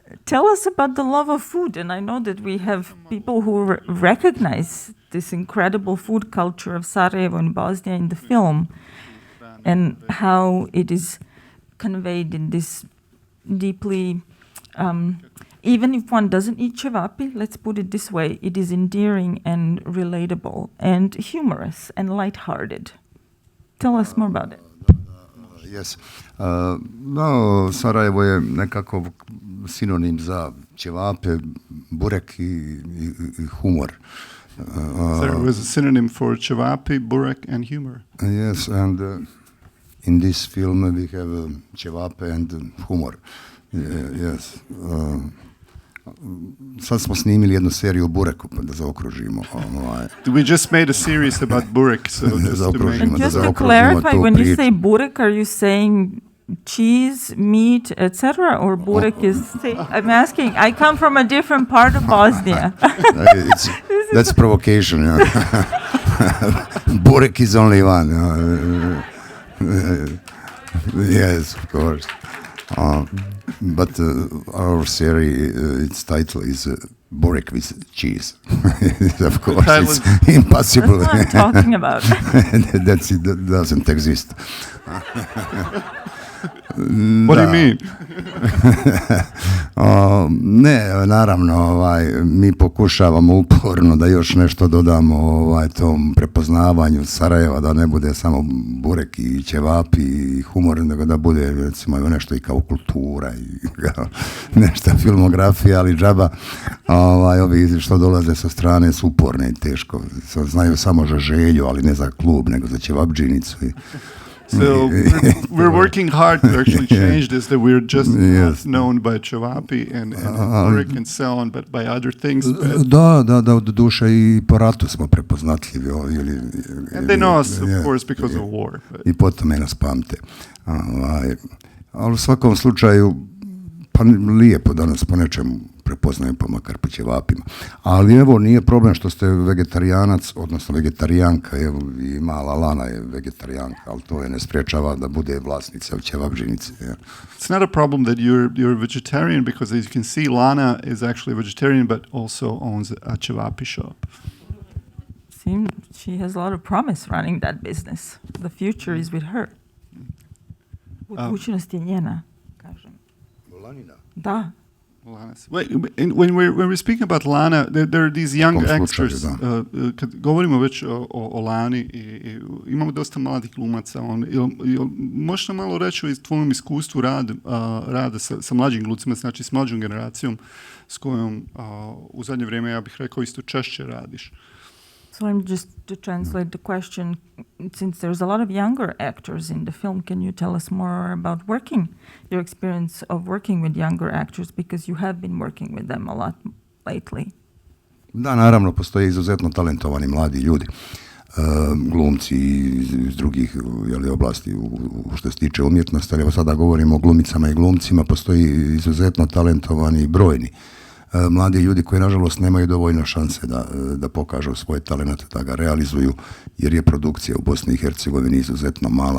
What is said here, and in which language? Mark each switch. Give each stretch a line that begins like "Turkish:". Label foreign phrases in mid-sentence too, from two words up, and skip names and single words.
English: Tell us about the love of food. And I know that we have people who recognize this incredible food culture of Sarajevo and Bosnia in the film, and how it is conveyed in this deeply, even if one doesn't eat cevapi, let's put it this way, it is endearing and relatable and humorous and lighthearted. Tell us more about it. Yes. No,
Bosnian: Sarajevo je nekako sinonim za ćevape, burek i humor.
English: There was a synonym for cevapi, burek, and humor. Yes, and in this film we have ćevape and humor. Yes.
Bosnian: Sad smo snimili jednu seriju o bureku, pa da zaokružimo.
English: We just made a series about burek, so just to make... And just to clarify, when you say burek, are you saying cheese, meat, etc., or burek is... I'm asking, I come from a different part of Bosnia. That's provocation. Burek is only one. Yes, of course. But our series, its title is Burek with cheese. Of course, it's impossible. That's what I'm talking about. That doesn't exist. What do you mean?
Bosnian: Ne, naravno, mi pokušavamo uporno da još nešto dodamo tom prepoznavanju Sarajeva, da ne bude samo burek i ćevapi i humor, nego da bude recimo nešto i kao kultura i nešto filmografija, ali džaba, ovi što dolaze sa strane su uporne i teško. Znaju samo za želju, ali ne za klub, nego za ćevapdžinicu.
English: So we're working hard to actually change this, that we're just not known by cevapi and burek and so on, but by other things.
Bosnian: Da, od duše i po ratu smo prepoznatljivi.
English: And they know us, of course, because of war.
Bosnian: I potom nas pamte. Ali u svakom slučaju, pa lijepo da nas po nečemu prepoznaju, pa makar po ćevapima. Ali evo, nije problem što ste vegetarijanac, odnosno vegetarijanka, evo i mala Lana je vegetarijanka, ali to je ne spriječava da bude vlasnica ćevapdžinice.
English: It's not a problem that you're vegetarian, because as you can see, Lana is actually a vegetarian, but also owns a cevapi shop. Seems she has a lot of promise running that business. The future is with her.
Bosnian: Budućnost je njena, kažem. Lanina? Da.
English: Wait, when we're speaking about Lana, there are these young actors.
Bosnian: Kad govorimo već o Lani, imamo dosta mladih glumaca. Možeš nam malo reći o tvojom iskustvu rada sa mlađim glumcima, znači s mlađom generacijom s kojom u zadnje vrijeme, ja bih rekao, isto češće radiš?
English: So I'm just to translate the question, since there's a lot of younger actors in the film, can you tell us more about your experience of working with younger actors, because you have been working with them a lot lately?
Bosnian: Da, naravno, postoje izuzetno talentovani mladi ljudi, glumci iz drugih oblasti što se tiče umjetnosti, ali evo sada govorimo o glumicama i glumcima, postoji izuzetno talentovani i brojni mladi ljudi koji nažalost nemaju dovoljno šanse da pokažu svoj talent, da ga realizuju, jer je produkcija u Bosni i Hercegovini izuzetno mala.